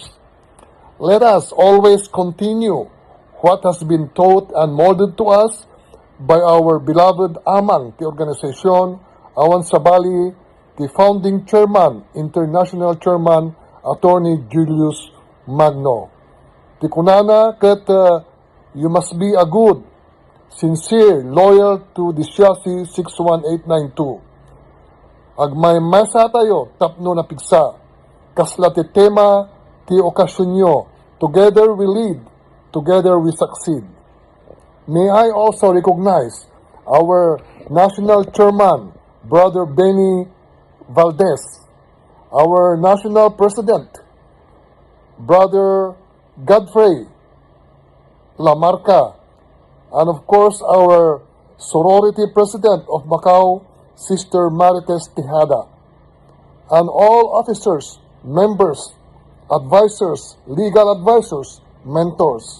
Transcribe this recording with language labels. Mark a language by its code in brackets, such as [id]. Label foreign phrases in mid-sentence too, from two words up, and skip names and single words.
[en] Let us always continue what has been taught and molded to us by our beloved Amang, the organization, [ilo] Awan Sabali, [en] the founding chairman, international chairman, Attorney Julius Magno. [ilo] Tikunana ket [en] you must be a good, sincere, loyal to the Siasi 61892. [ilo] Agmay masa tayo tapno na pigsa, kasla ti tema ti okasyon nyo, [en] together we lead, together we succeed. May I also recognize our National Chairman, Brother Benny Valdez, our National President, Brother Godfrey Lamarca, and of course our Sorority President of Macau, Sister Marites Tejada, and all officers, members, advisors, legal advisors, mentors.